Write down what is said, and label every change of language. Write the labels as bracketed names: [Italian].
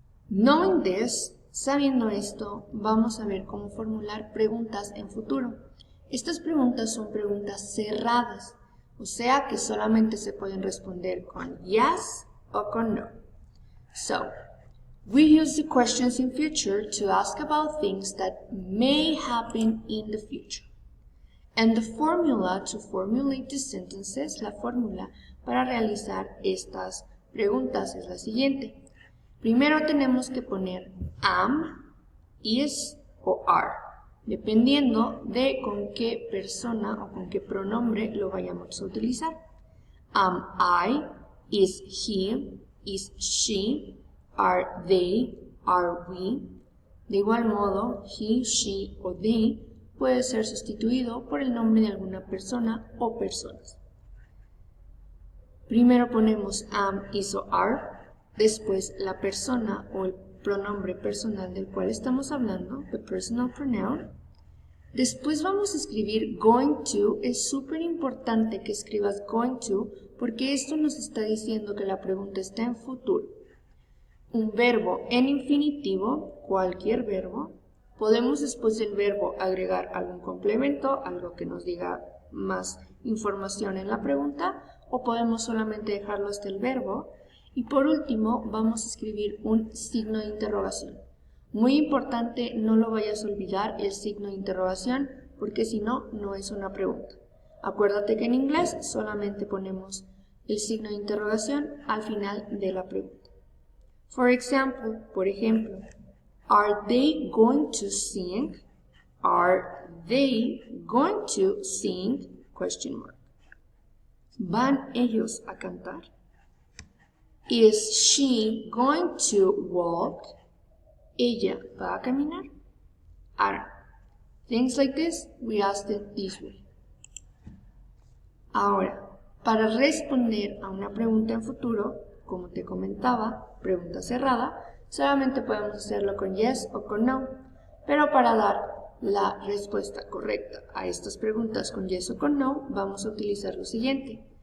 [English] Knowing this, [Spanish] sabiendo esto, vamos a ver cómo formular preguntas en futuro. Estas preguntas son preguntas cerradas, o sea que solamente se pueden responder con yes o con no. [English] So, we use the questions in future to ask about things that may happen in the future. And the formula to formulate the sentences, [Spanish] la fórmula para realizar estas preguntas es la siguiente. Primero tenemos que poner am, is o are, dependiendo de con qué persona o con qué pronombre lo vayamos a utilizar. [English] Am I, is he, is she, are they, are we. [Spanish] De igual modo, he, she o they puede ser sustituido por el nombre de alguna persona o personas. Primero ponemos am, is o are. Después, la persona o el pronombre personal del cual estamos hablando, [English] the personal pronoun. [Spanish] Después vamos a escribir going to. Es súper importante que escribas going to porque esto nos está diciendo que la pregunta está en futuro. Un verbo en infinitivo, cualquier verbo. Podemos después del verbo agregar algún complemento, algo que nos diga más información en la pregunta, o podemos solamente dejarlo hasta el verbo. Y por último, vamos a escribir un signo de interrogación. Muy importante, no lo vayas a olvidar el signo de interrogación, porque si no, no es una pregunta. Acuérdate que en inglés solamente ponemos el signo de interrogación al final de la pregunta. Por ejemplo, [English] are they going to sing? Are they going to sing? Question mark. [Spanish] ¿Van ellos a cantar? [English] Is she going to walk? [Spanish] ¿Ella va a caminar? [English] Ahora, things like this, we ask it this way. [Spanish] Ahora, para responder a una pregunta en futuro, como te comentaba, pregunta cerrada, solamente podemos hacerlo con yes o con no. Pero para dar la respuesta correcta a estas preguntas con yes o con no, vamos a utilizar lo siguiente.